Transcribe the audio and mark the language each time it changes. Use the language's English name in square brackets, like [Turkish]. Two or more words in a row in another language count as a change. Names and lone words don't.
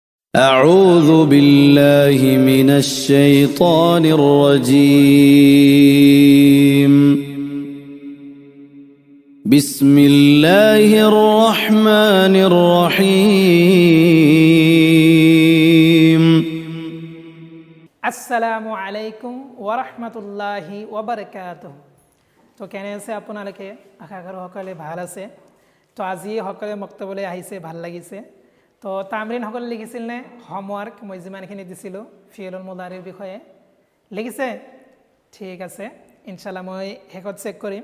[Arabic] أعوذ بالله من الشيطان الرجيم بسم الله الرحمن الرحيم السلام عليكم ورحمة الله وبركاته. [Assamese] তো কেনে আছে আপোনালোকে? আশা কৰোঁ সকলোৱে ভাল আছে। তো আজি সকলোৱে মক্তবলৈ আহিছে, ভাল লাগিছে। তো তামৰিন সকলে লিখিছিল নে হোমৱৰ্ক? মই যিমানখিনি দিছিলোঁ [Arabic] فعل المضارع [Assamese] বিষয়ে লিখিছে? ঠিক আছে, ইনশাল্লাহ মই শেষত চেক কৰিম।